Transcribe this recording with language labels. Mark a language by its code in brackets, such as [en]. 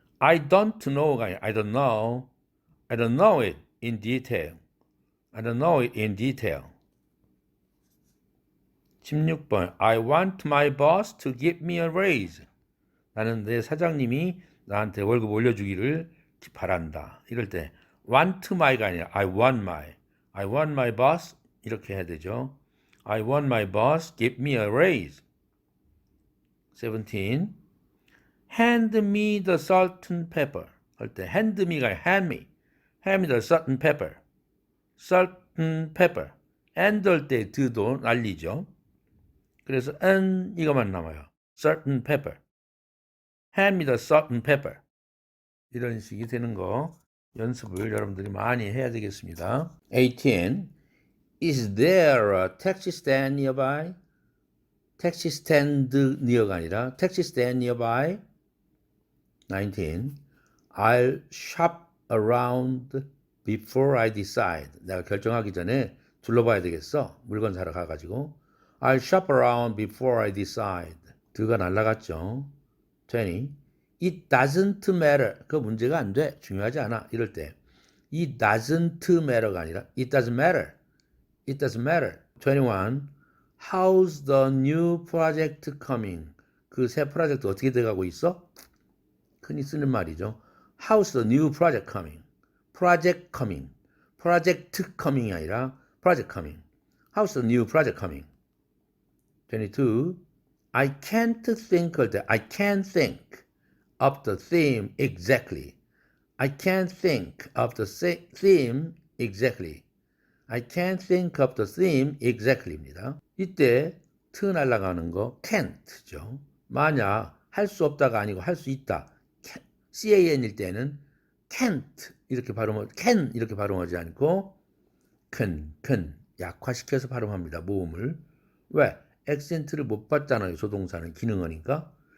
[en] I don't know가 [ko] 아니라 [en] I don't know. I don't know it in detail. I don't know it in detail. [ko] 16번. [en] I want my boss to give me a raise. [ko] 나는 내 사장님이 나한테 월급 올려주기를 바란다. 이럴 때 want my가 아니라 [en] I want my boss [ko] 이렇게 해야 되죠. [en] I want my boss give me a raise. 17. Hand me the salt and pepper. [ko] 할 때 [en] hand me가 [ko] 아니라 [en] hand me the salt and pepper. salt and pepper. [ko] and 할 때 드도 날리죠. 그래서 and 이것만 남아요. [en] salt and pepper. hand me the salt and pepper. [ko] 이런 식이 되는 거 연습을 여러분들이 많이 해야 되겠습니다. 18. [en] Is there a taxi stand nearby? taxi stand near가 [ko] 아니라 [en] taxi stand nearby. 19. I'll shop around before I decide. [ko] 내가 결정하기 전에 둘러봐야 되겠어. 물건 사러 가가지고. [en] I'll shop around before I decide. [ko] 드가 날라갔죠. 20. [en] It doesn't matter. [ko] 그 문제가 안 돼. 중요하지 않아. 이럴 때 [en] It doesn't matter가 [ko] 아니라 [en] It doesn't matter. It doesn't matter. 21. How's the new project coming? [ko] 그 새 프로젝트 어떻게 돼가고 있어? 흔히 쓰는 말이죠. [en] How's the new project coming? Project coming. Project coming이 [ko] 아니라 [en] project coming. How's the new project coming? 22. I can't think [ko] 할 때 [en] I can't think of the theme exactly. I can't think of the theme exactly. I can't think of the theme exactly입니다. [ko] 이때 트 날아가는 거 can't죠. 만약 할 수 없다가 아니고 할 수 있다. can일 때는 can't 이렇게 can 이렇게 발음하지 않고 can 약화시켜서 발음합니다. 모음을. 왜? 액센트를 못 받잖아요. 조동사는 기능어니까.